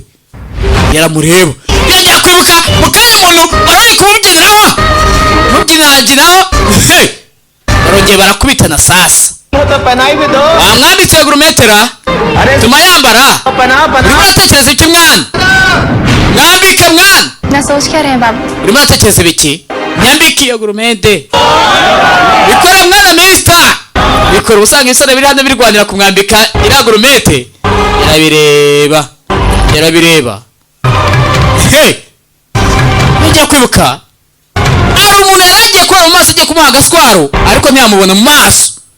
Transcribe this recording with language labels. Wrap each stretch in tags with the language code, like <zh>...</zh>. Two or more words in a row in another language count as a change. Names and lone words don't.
<rw>Yaramureba yongera kwibuka mukanya umuntu wari kumubyiniraho mubyinaginaho. Barongeye barakubitana sasa. Wamwambitse gurumetera tuma yambara. Urimo uratekereza iki mwana? Mwambike mwana.</rw> <hi>ना सोच क्या रहे हैं बाबू?</hi> <rw>Urimo uratekereza biki? Nyambike iyo gurumete. Bikora mwana Mister. Bikora usanga isore biri hano birwanira kumwambika iriya gurumete. Yarabireba. Nijya kwibuka ari umuntu yaragiye kuba mu maso agiye kumuha agaswaro, ariko ntiyamubona mu maso.</rw>